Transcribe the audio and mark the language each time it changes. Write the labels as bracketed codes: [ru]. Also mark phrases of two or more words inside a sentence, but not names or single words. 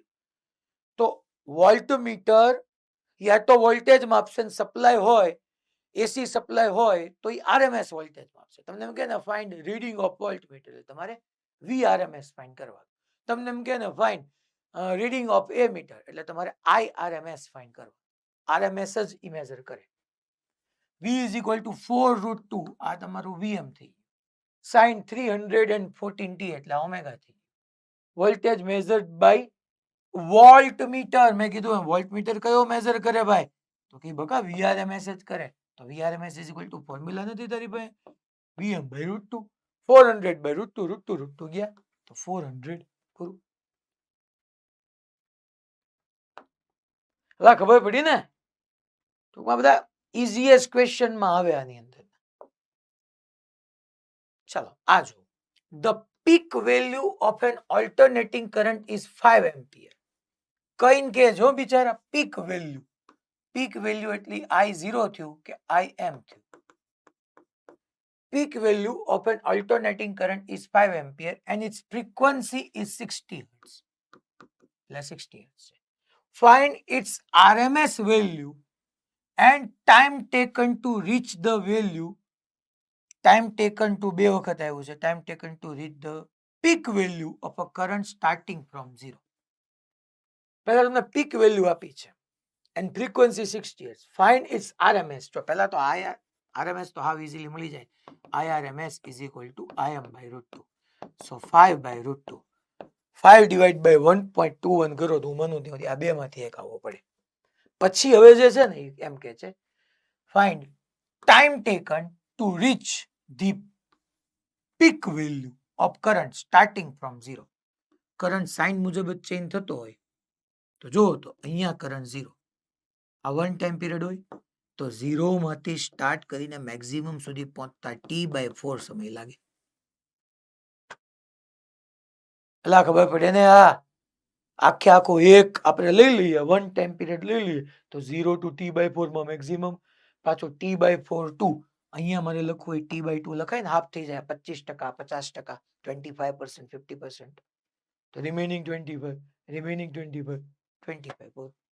[gu] તો વોલ્ટમીટર યા તો વોલ્ટેજ માપશે, સપ્લાય હોય એસી સપ્લાય હોય તો એ આરએમએસ વોલ્ટેજ માપશે. તમને એમ કે ને [en] find reading of voltmeter, [gu] તમારે [en] VRMS find [gu] કરવાનું. તમને એમ કે ને [en] find reading of A meter, [gu] એટલે તમારે [en] IRMS find [gu] કરવાનું. આરએમએસ જ ઈ મેઝર કરે. [en] V is equal to 4√2, [gu] આ તમારું VM થઈ ગયું. sin 314t એટલે ઓમેગા થઈ ગયું. [en] voltage measured by voltmeter, [gu] મેં કીધું વોલ્ટમીટર કયો મેઝર કરે ભાઈ, તો કે બકા VRMS જ કરે. તો [en] VRMS is equal to [gu] ફોર્મ્યુલા નથી તારી પાસે, [en] VM by √2, 400 by √2, √2 [gu] ગયા તો 400 પૂરું. હવે ખબર પડી ને, ટૂંકમાં બધા [en] easiest question [gu] માં આવે આની અંદર. ચાલો આ જો [en] The peak value of an alternating current is 5 ampere. [gu] કઈન કે જો બિચારા [en] peak value [gu] એટલી I0 થયું કે IM થયું. [en] Peak value of an alternating current is 5 ampere and its frequency is 60 hertz. 60 hertz. Find its RMS value and time taken to reach the value. Time taken to [gu] બે વખત આવ્યું છે. [en] Time taken to reach the peak value of a current starting from 0. [gu] પહેલા તમને [en] peak value [gu] આપી છે [en] and frequency 60 hertz. Find its RMS. [gu] તો પહેલા તો RMS તો હાવ easily મળી જાય. [en] IRMS is equal to IM by √2. So 5 by √2. 5 divided by 1.21 [gu] કરો તો હું મનું ત્યાં આ બે માંથી એક આવવો પડે. પછી હવે જે છે ને એમ કે છે [en] find time taken to reach the peak value of current starting from 0. [gu] કરંટ સાઇન મુજબ જ ચેન્જ થતો હોય તો જો તો અહીંયા કરંટ 0, આ 1 [en] time period [gu] હોય તો 0 માંથી સ્ટાર્ટ કરીને મેક્સિમમ સુધી પહોંચતા T/4 સમય લાગે. એટલે ખબર પડે ને, આ આખે આખો એક આપણે લઈ લઈએ, 1 [en] time period [gu] લઈ લઈએ તો 0 to T/4 માં મેક્સિમમ, પાછો T/4 2, અહીંયા મને લખવું હોય T/2 લખાય ને હાફ થઈ જાય, 25%, 50%, 25%, 50%, તો રિમેનિંગ 25.